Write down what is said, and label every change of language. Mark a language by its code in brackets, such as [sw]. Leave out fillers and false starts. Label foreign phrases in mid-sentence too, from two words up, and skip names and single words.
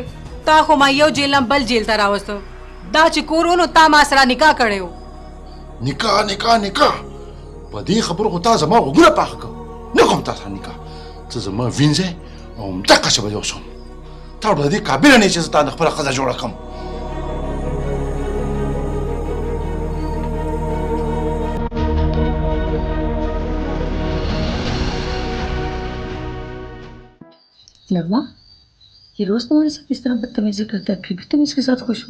[ps] تا خو ما یو جیل نه بل جیل ته راوستو. دا چې کور و نو تا ما سره نکاح کړی و. نکاح نکاح نکاح؟ په دې خبرو خو تا زما غوږونه پاخه کړه. نه کوم تا سره نکاح. ته زما وینځې او همدقسې به دې اوسم. تا به د دې قابله نه یې چې زه تا د خپله ښځه جوړه کړم. [hi] लड़वा, ये रोज तुम्हारे साथ इस तरह बदतमीजी करता है, फिर भी तुम इसके साथ खुश हो?